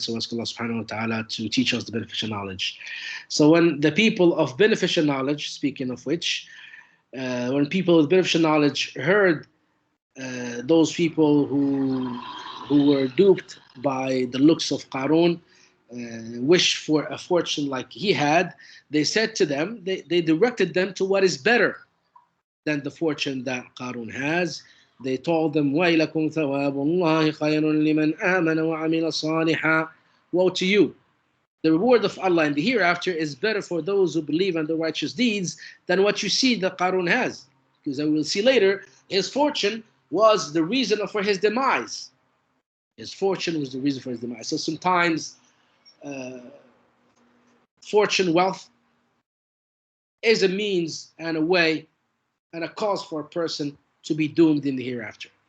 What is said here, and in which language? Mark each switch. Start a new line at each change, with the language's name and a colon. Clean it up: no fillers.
English: So ask Allah subhanahu wa ta'ala to teach us the beneficial knowledge. So when the people of beneficial knowledge, speaking of which, when people with beneficial knowledge heard those people who were duped by the looks of Qarun, wish for a fortune like he had, they said to them, they directed them to what is better than the fortune that Qarun has. They told them,
Arabic: وَيْلَكُمْ ثَوَابُ اللَّهِ خَيْرٌ لِمَنْ آمَنَ وَعَمِلَ صَالِحًا.
English: Woe to you. The reward of Allah in the hereafter is better for those who believe and do righteous deeds than what you see that Qarun has. Because I will see later, his fortune was the reason for his demise. His fortune was the reason for his demise. So sometimes fortune, wealth, is a means and a way and a cause for a person to be doomed in the hereafter.